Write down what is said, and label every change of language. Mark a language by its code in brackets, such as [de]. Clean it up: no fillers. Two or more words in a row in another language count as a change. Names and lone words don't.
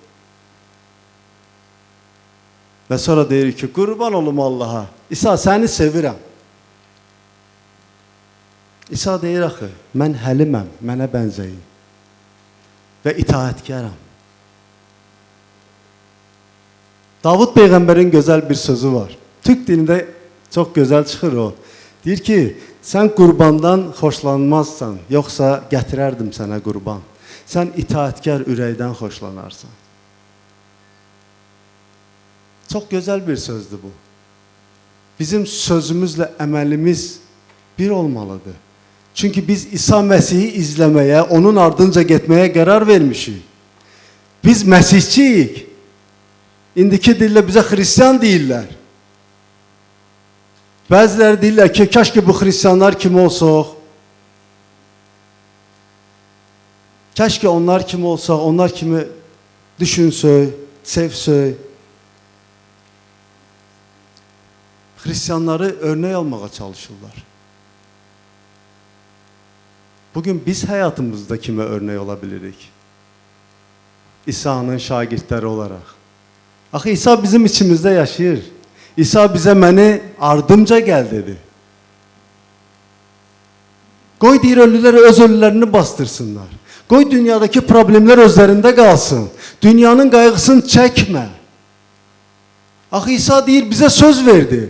[az] Və sonra deyirik ki, qurban olum Allaha, İsa səni sevirəm. İsa deyir axı, mən həliməm, mənə bənzəyin və itaətkaram. [tr] Davud Peygamber'in güzel bir sözü var. Türk dilinde çok güzel çıxır o. [az] Deyir ki, sen qurbandan xoşlanmazsan, yoksa gətirərdim sənə qurban. Sen itaatkar ürəkdən xoşlanarsan. [tr] Çok güzel bir sözdü bu. [az] Bizim sözümüzle əməlimiz bir olmalıdır. [tr] Çünkü biz İsa Mesih'i izlemeye, onun ardınca [az] getmeye karar vermişik. Biz Mesihçiyik. İndiki dillə bizə Hristiyan deyirlər. Bəziləri deyirlər ki, kəşke bu Hristiyanlar kimi olsaq. Kəşke onlar kimi olsaq, onlar kimi düşünsək, sevsək. Hristiyanları örnek almağa çalışırlar. [tr] Bugün biz hayatımızda kime örnek olabilirik? [az] İsa'nın şagirdləri olarak. Axı İsa bizim içimizdə yaşayır. İsa bizə məni ardımca gəl dedi. Qoy deyir ölülər öz ölülərini bastırsınlar. Qoy dünyadakı problemlər özlərində qalsın. Dünyanın qayğısını çəkmə. Axı İsa deyir bizə söz verdi.